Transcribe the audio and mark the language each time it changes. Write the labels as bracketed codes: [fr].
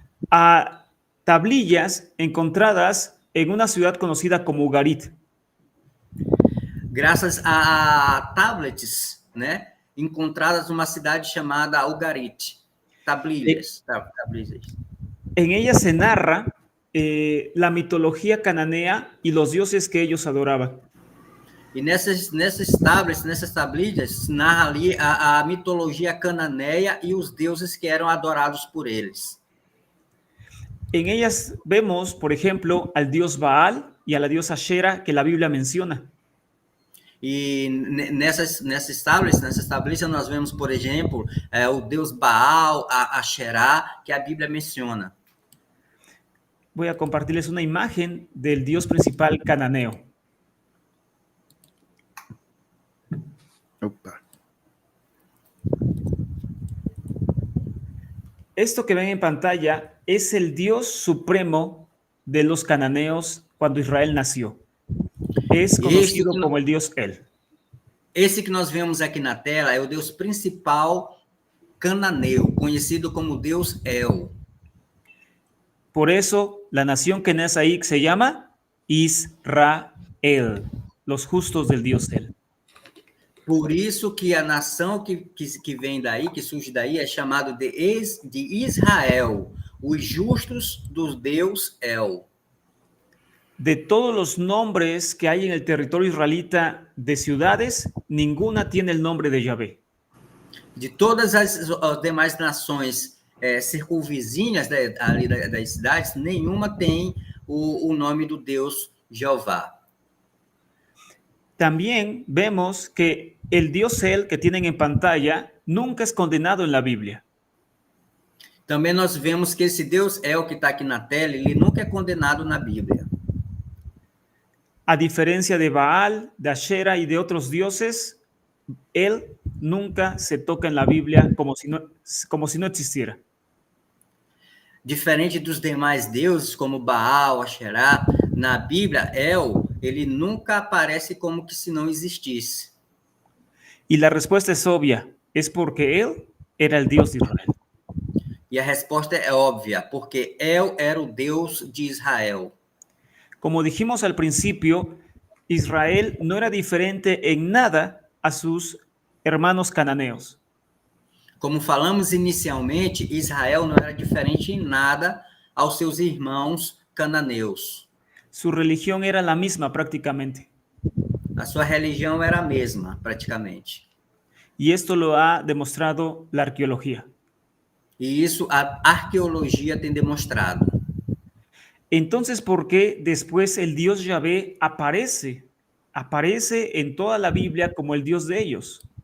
[es] a tablillas encontradas en una ciudad conocida como Ugarit. [pt] Graças a tablets, né, encontradas numa cidade chamada Ugarit. [es] Tablillas. En ellas se narra la mitología cananea y los dioses que ellos adoraban. [pt] E nessas tablilhas, narra ali a mitologia cananeia e os deuses que eram adorados por eles. [es] En ellas vemos, por ejemplo, al dios Baal y a la diosa Ashera que la Biblia menciona. [pt] E nessas tablilhas nós vemos, por exemplo, o deus Baal, a Asherá, que a Bíblia menciona. [es] Voy a compartirles una imagen del dios principal cananeo. Opa. Esto que ven en pantalla es el Dios supremo de los cananeos cuando Israel nació. Es conocido como el Dios El. [pt] Esse que nós vemos aqui na tela é o Deus principal cananeu, conhecido como Deus El. [es] Por eso la nación que nace ahí se llama Israel, los justos del Dios él. [pt] Por isso que a nação que vem daí, que surge daí, é chamado de Israel, os justos do Deus El. [es] De todos los nombres que hay en el territorio israelita de ciudades, ninguna tiene el nombre de Yahvé. [pt] De todas as demais nações circunvizinhas ali das cidades, nenhuma tem o nome do Deus Jeová. [es] También vemos que el Dios él que tienen en pantalla nunca es condenado en la Biblia. [pt] Também nós vemos que esse Deus El que está aqui na tela, ele nunca é condenado na Bíblia. [es] A diferencia de Baal, de Asherah y de otros dioses, él nunca se toca en la Biblia como si no existiera. [pt] Diferente dos demais deuses, como Baal, Asherah, na Bíblia, El, ele nunca aparece como que se não existisse. [es] Y la respuesta es obvia, es porque él era el Dios de Israel. [pt] E a resposta é óbvia, porque El era o Deus de Israel. [es] Como dijimos al principio, Israel no era diferente en nada a sus hermanos cananeos. [pt] Como falamos inicialmente, Israel não era diferente em nada aos seus irmãos cananeus. [es] Su religión era la misma prácticamente. [pt] A sua religião era a mesma, praticamente. [es] Y esto lo ha demostrado la arqueología. [pt] E isso a arqueologia tem demonstrado. [es] Entonces, ¿por qué después el Dios Yahvé aparece en toda la Biblia como el Dios de ellos?